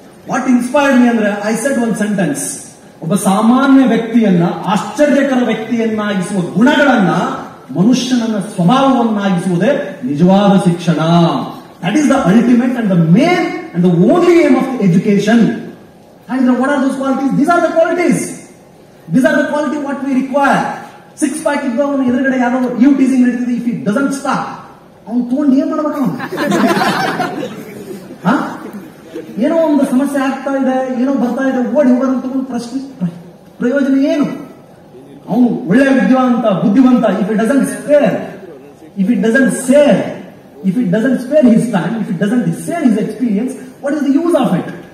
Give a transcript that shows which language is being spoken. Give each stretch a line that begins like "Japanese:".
English: what inspired me
Kannada: ಅಂದ್ರೆ
English: I said one sentence,
Kannada: ಒಬ್ಬ ಸಾಮಾನ್ಯ ವ್ಯಕ್ತಿಯನ್ನ ಆಶ್ಚರ್ಯಕರ ವ್ಯಕ್ತಿಯನ್ನಾಗಿಸುವ ಗುಣಗಳನ್ನ, ಮನುಷ್ಯನನ್ನ ಸ್ವಭಾವವನ್ನಾಗಿಸುವುದೇ ನಿಜವಾದ ಶಿಕ್ಷಣ.
English: That is the ultimate and the main and the only aim of education. And what are those qualities? These are the qualities. These are the quality what we require.
Kannada: 6 pack ಇದ್ದವನು ಎದುರುಗಡೆ ಯಾರೋ ಯು ಟೀಸಿಂಗ್ ನಡೀತಿದೆ,
English: if it doesn't stop
Kannada: ಅವ್ನು ತಗೊಂಡು ಏನ್ ಮಾಡ್ಬೇಕು? ಅವನು ಏನೋ ಒಂದು ಸಮಸ್ಯೆ ಆಗ್ತಾ ಇದೆ, ಏನೋ ಬರ್ತಾ ಇದೆ, ಓಡಿ ಹೋಗೋದು ತಗೊಂಡು ಪ್ರಶ್ನೆ ಪ್ರಯೋಜನ ಏನು? ಅವನು ಒಳ್ಳೆ ವಿದ್ಯಾವಂತ ಬುದ್ಧಿವಂತ.
English: If it doesn't spare, if it doesn't share, if it doesn't spare his time, if it doesn't share his experience, what is the use of it?